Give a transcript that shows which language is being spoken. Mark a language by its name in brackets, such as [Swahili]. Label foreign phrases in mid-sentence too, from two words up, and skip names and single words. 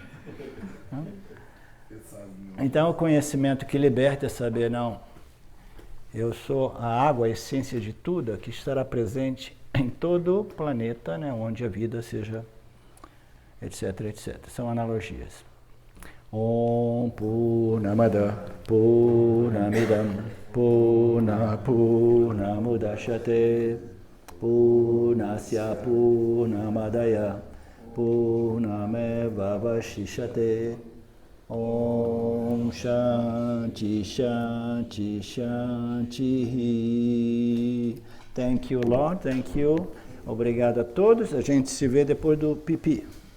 [Portuguese] Então, o conhecimento que liberta é saber, não, eu sou a água, a essência de tudo, que estará presente em todo o planeta, né, onde a vida seja, etc, etc. São analogias. [Sanskrit] ॐ पूर्णमद पूर्णमिदं पूर्णमुदच्यते पूर्णस्य पूर्णमादाय पूर्णमेव वशिष्यते. ॐ शान्ति शान्ति शान्ति. [English] Thank you, Lord. Thank you. [Portuguese] Obrigado a todos. A gente se vê depois do pipi.